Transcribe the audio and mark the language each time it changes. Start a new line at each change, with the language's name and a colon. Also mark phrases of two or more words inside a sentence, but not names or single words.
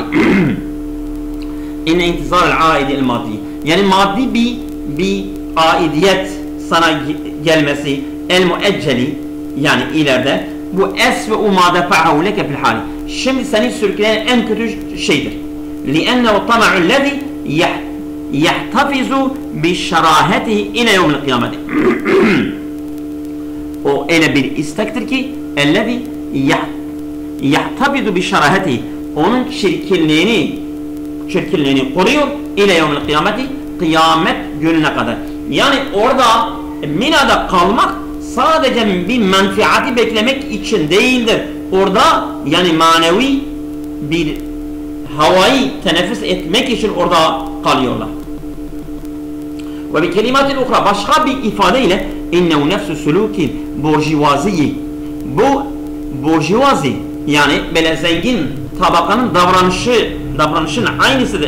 Arabic: إن انتظار العائد المادي,
Turkish: yani maddi bir aidiyet sana gelmesi, el-müecceli, yani ileride, bu
Arabic: أسوأ ما دفعه لك في الحال.
Turkish: Şimdi seni sürükleyen en kötü şeydir.
Arabic: لِأَنَّهُ الطَّمَعُ الَّذِي يَحْتَفِزُ بِشَرَاهَتِهِ اِلَى يَوْمِ الْقِيَامَةِ.
Turkish: O öyle bir istektir ki
Arabic: اَلَّذِي يَحْتَفِزُ بِشَرَاهَتِهِ,
Turkish: onun çirkinliğini koruyor
Arabic: اِلَى يَوْمِ الْقِيَامَةِ,
Turkish: kıyamet gününe kadar. Yani orada Mina'da kalmak sadece bir menfaati beklemek için değildir. Orada yani manevi bir havayı teneffüs etmek için orada kalıyorlar. Ve bir
Arabic: كلمة أخرى,
Turkish: başka bir ifadeyle
Arabic: إنه نفس سلوك
Turkish: burjuvaziyi, bu burjuvazi yani böyle zengin tabakanın davranışının aynısıdır.